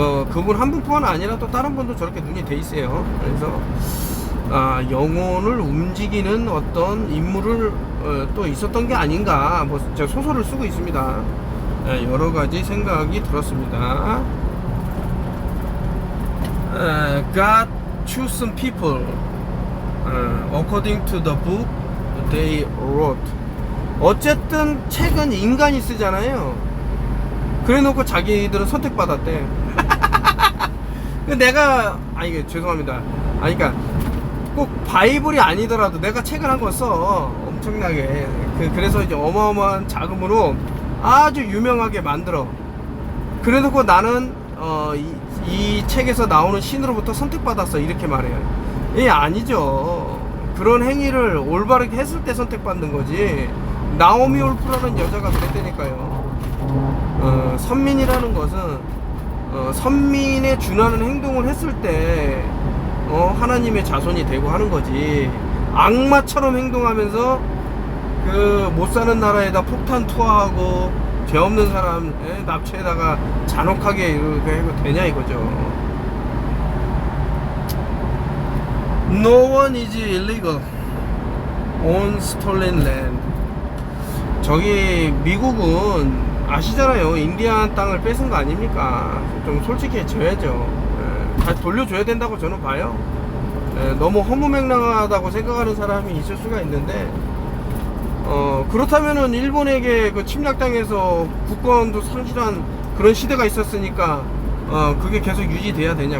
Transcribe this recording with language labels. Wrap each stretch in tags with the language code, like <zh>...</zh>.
<ko>그분 한 분뿐만 아니라 또 다른 분도 저렇게 눈이 돼 있어요. 그래서 영혼을 움직이는 어떤 인물을 또 있었던 게 아닌가. 뭐 제가 소설을 쓰고 있습니다. 여러 가지 생각이 들었습니다.</ko> <en>God chose some people according to the book they wrote.</en> <ko>어쨌든 책은 인간이 쓰잖아요. 그래 놓고 자기들은 선택받았대. 내가 죄송합니다. 그러니까 꼭 바이블이 아니더라도 내가 책을 한 권 써. 엄청나게. 그래서 이제 어마어마한 자금으로 아주 유명하게 만들어. 그래놓고 나는 이 책에서 나오는 신으로부터 선택받았어, 이렇게 말해요. 예, 아니죠. 그런 행위를 올바르게 했을 때 선택받는 거지. 나오미 올프라는 여자가 그랬다니까요. 선민이라는 것은 선민에 준하는 행동을 했을 때 하나님의 자손이 되고 하는 거지. 악마처럼 행동하면서 그 못 사는 나라에다 폭탄 투하하고 죄 없는 사람 납치에다가 잔혹하게 이렇게 해도 되냐 이거죠.</ko> <en>No one is illegal on stolen land.</en> <ko>저기 미국은 아시잖아요. 인디안 땅을 뺏은 거 아닙니까? 좀 솔직해져야죠. 다 돌려줘야 된다고 저는 봐요. 너무 허무맹랑하다고 생각하는 사람이 있을 수가 있는데 그렇다면은 일본에게 그 침략당해서 국권도 상실한 그런 시대가 있었으니까 그게 계속 유지돼야 되냐?</ko>